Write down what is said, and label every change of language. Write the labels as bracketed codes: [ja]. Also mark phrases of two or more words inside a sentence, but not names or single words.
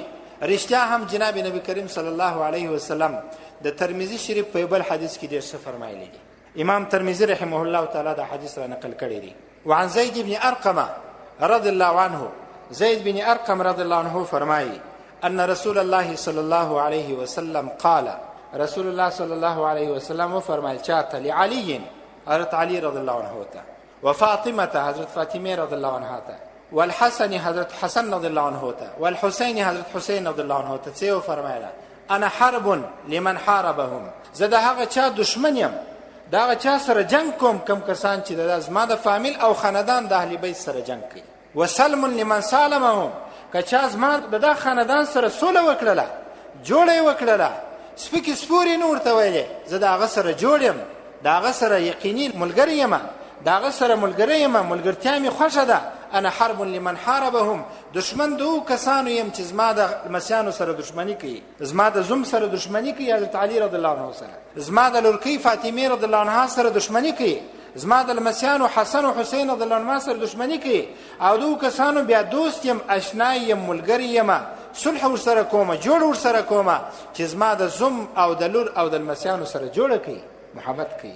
[ps] رښتیا هم جناب نبی کریم [ar] صلی الله علیه وسلم [ps] د ترمذی شریف په بل حدیث کې ډېر څه فرمایلی دي. امام ترمذی [ar] رحمه الله تعالی [ps] دا حدیث را نقل کړی دی. [ar] وعن زید بن ارقم رضی الله عنه، زید بن ارقم رضی الله عنه فرمایي ان رسول الله صلی الله علیه وسلم قال، رسول الله صلی الله علیه وسلم [ps] فرمایل چاته لعلی، حضرت علی [ar] رضی الله عنه [ps] ته، وفاطمه، حضرت فاطمه [ar] رضی الله عنها [ps] ته، والحسن، حضرت حسن [ar] رضی الله عنه [ps] ته، والحسین، حضرت حسین [ar] رضی الله عنه [ps] ته څه فرمایله [ar] انا حرب لمن حاربهم، [ps] زه د هغه چا دشمن یم، د هغه چا سره جنگ کوم کم کسان چې د زما د فامیل او خاندان د اهل بیت سره جنگ کوي. [ar] وسلم لمن سالمهم، [ps] که چا زما د خاندان سره سوله وکړله، جوړه یې وکړله، سپکې سپورې نه ورته ویلې، زه د هغه سره جوړ یم، د هغه سره یقیني ملګری یم، د هغه سره ملګری یم، ملګرتیا مې خوښه ده. [ar] انا حرب لمن حاربهم، [ps] دشمن د هغو کسانو یم چې زما د لمسیانو سره دشمني کوي، زما د زوم سره دشمني کوي، حضرت علي [ar] رضی الله عنه [ps] سره، زما د لورکۍ فاطمه [ar] رضی الله عنها [ps] سره دشمني کوي، زما د لمسیانو حسن او حسین [ar] رضی الله عنهما [ps] سره دشمني کوي، او د هغو کسانو بیا دوست یم، اشنا یم، ملګری یم، صلح ورسره کومه، جوړ ورسره کومه، چې زما د زوم او د لور او د لمسیانو سره جوړه کوي، محبت کوي.